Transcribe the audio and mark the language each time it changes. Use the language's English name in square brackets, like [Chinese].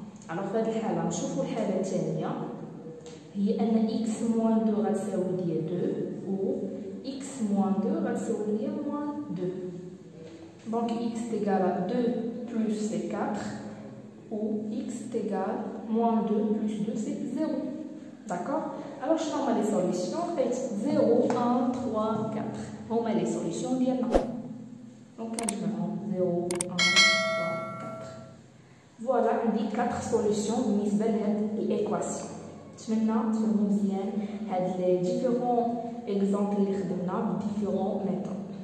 [Arabic] alors في هذه الحالة نشوفوا الحالة الثانية هي أن x moins 2 غتساوي ليا 2 و x moins 2 غتساوي ليا moins 2 دونك x تيكال 2 plus c'est 4 [French] ou x égale moins 2 plus 2 c'est 0. D'accord. Alors je vais les solutions. 0, 1, 3, 4. On met les solutions bien là. Donc je vais 0, 1, 3, 4. Voilà, on dit 4 solutions [Arabic] بالنسبة لهاد [French] l'équation. [Arabic] نتمنى تفهموا مزيان هاد [French] les différents exemples [Arabic] اللي خدمنا ب [French] différents méthodes.